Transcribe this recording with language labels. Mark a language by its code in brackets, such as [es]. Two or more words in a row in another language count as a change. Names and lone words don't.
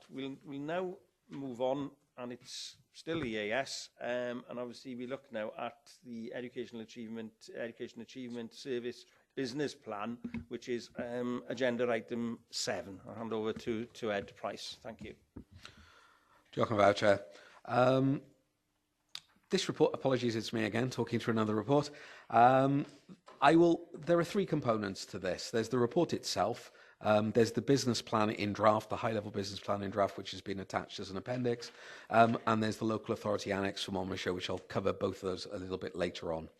[en] We'll now move on, and it's still EAS, and obviously we look now at the Education Achievement Service Business Plan, which is agenda item 7. I'll hand over to Ed Price. Thank you. [cy] Diolch yn fawr, [en] Chair. This report, apologies, it's me again, talking through another report. There are 3 components to this. There's the report itself. There's the business plan in draft, the high-level business plan in draft, which has been attached as an appendix. And there's the local authority annex from Monmouthshire, which I'll cover both of those a little bit later on.